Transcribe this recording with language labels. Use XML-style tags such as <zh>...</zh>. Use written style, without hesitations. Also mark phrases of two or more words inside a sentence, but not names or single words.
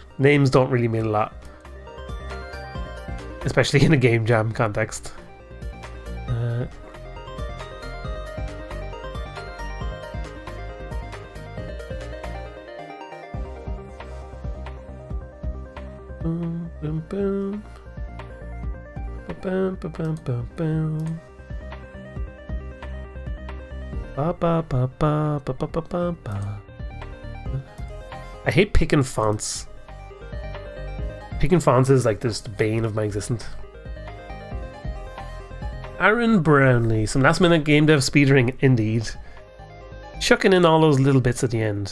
<en>Names don't really mean a lot, especially in a game jam context. Boom, boom, boom. Ba-bum, ba-bum, ba-bum. Ba ba ba ba ba ba ba ba ba. I hate picking fonts. Picking fonts is like just the bane of my existence. Aaron Brownlee, some last minute game dev speedrunning indeed. chucking in all those little bits at the end.</en>